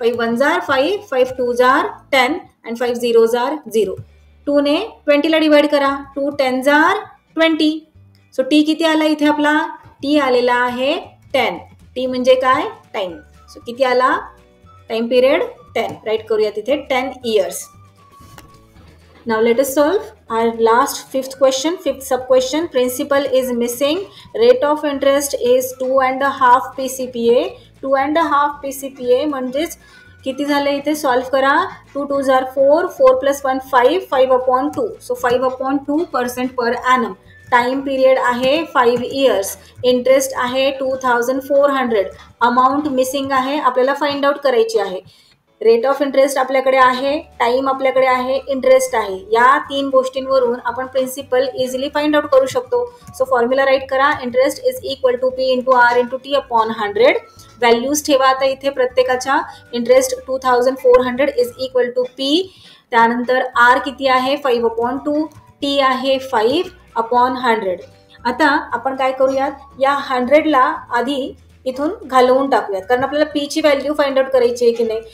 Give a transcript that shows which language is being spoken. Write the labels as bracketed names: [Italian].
[Marathi] 5 1 jar 5, 5 2 jar 10 and 5 0 jar 0. 2ने 20ला divide करा. 2 10 जार 20. So T किती आला इथे आपला, टी आलेला आहे 10. टी म्हणजे काय, टाइम. सो किती आला, टाइम पिरियड 10. राईट करूया तिथे 10 years. [English] Now let us solve our last fifth question, fifth sub question. Principal is missing. Rate of interest is 2.5 PCPA. [Marathi] 2.5 PCPA म्हणजेच किती झाले इथे सॉल्व्ह करा. 2 2 जार 4, 4 + 1 5, 5 upon 2. So [English] 5 upon 2% per annum. [Marathi] Time period आहे 5 years. Interest आहे 2400. Amount missing आहे, आपल्याला find out करायची आहे. रेट ऑफ इंटरेस्ट आपल्याकडे आहे, टाइम आपल्याकडे आहे, इंटरेस्ट आहे. या 3 गोष्टींवरून आपण प्रिन्सिपल इझिली फाइंड आउट करू शकतो. सो फॉर्म्युला राईट करा. Interest is equal to P into R into T upon 100. Values ठेवा आता इथे प्रत्येकाच्या. Interest 2400 is equal to P. त्यानंतर आर किती आहे 5 upon 2, टी आहे 5 upon 100. आता आपण काय करूयात, या 100ला आधी इथून घालवून टाकूयात, कारण आपल्याला पी ची व्हॅल्यू फाइंड आउट करायची आहे की नाही.